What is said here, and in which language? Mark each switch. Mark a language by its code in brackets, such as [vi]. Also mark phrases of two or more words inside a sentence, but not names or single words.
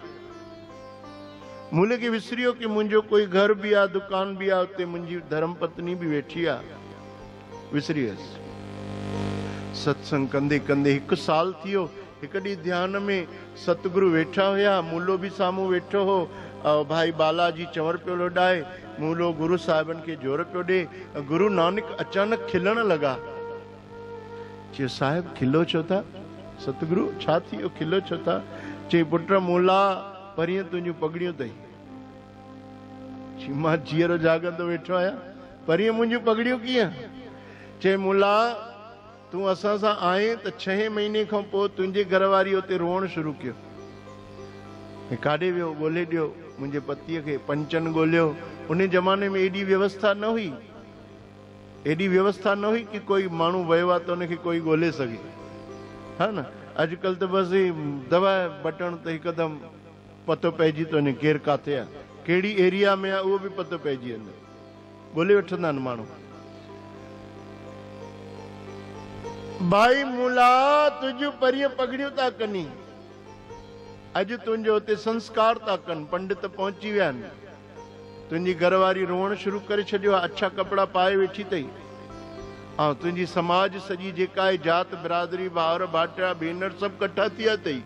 [sd] मूले खे विसरी वियो कि मुंहिंजो कोई घर बि आहे, दुकान बि आहे, उते मुंहिंजी धर्म पत्नी बि वेठी आहे, विसरी वियसि। सत्संग कंदे कंदे 1 साल थी वियो। हिकु ॾींहुं ध्यान में सतगुरु वेठा हुया, मूलो बि साम्हूं वेठो हो, भाई बालाजी चंवर पियो लोॾाए, मूलो गुरु साहिबनि खे जोर पियो ॾे। गुरु नानक अचानक खिलण लॻा। चयो साहिब खिलो छो था? सतगुरु छा थी वियो, खिलो छो था? चई पुट मूला परीहं तुंहिंजूं पगड़ियूं अथई। चई मां जीअरो जाॻंदो वेठो आहियां, परीहं मुंहिंजूं पगड़ियूं कीअं? चई मूला तूं असां सां आहीं त 6 महीने खां पोइ तुंहिंजे घरवारी उते रोअण शुरू कयो। काॾे वियो ॻोल्हे ॾियो मुंहिंजे पतीअ खे, पंचन ॻोल्हियो। उन ज़माने में एॾी व्यवस्था न हुई, एॾी व्यवस्था न हुई कि कोई माण्हू वियो आहे त उनखे कोई ॻोल्हे सघे, हा न। अॼुकल्ह त बसि दबाए बटण त हिकदमि पतो पइजी थो वञे केरु किथे आहे, कहिड़ी एरिया में आहे, उहो बि पतो पइजी वेंदो, ॻोल्हे वठंदा आहिनि माण्हू। भाई मूला तुंहिंजूं परीहं पगड़ियूं था कनी, अॼु तुंहिंजो हुते संस्कार था कनि, पंडित पहुची विया आहिनि, तुंहिंजी घरवारी रोअण शुरू करे छॾियो आहे, अच्छा कपिड़ा पाए वेठी अथई, ऐं तुंहिंजी समाज सॼी जेका आहे, जात बिरादरी, भाउर भाटिया भेनर सभु कठा थी विया अथई।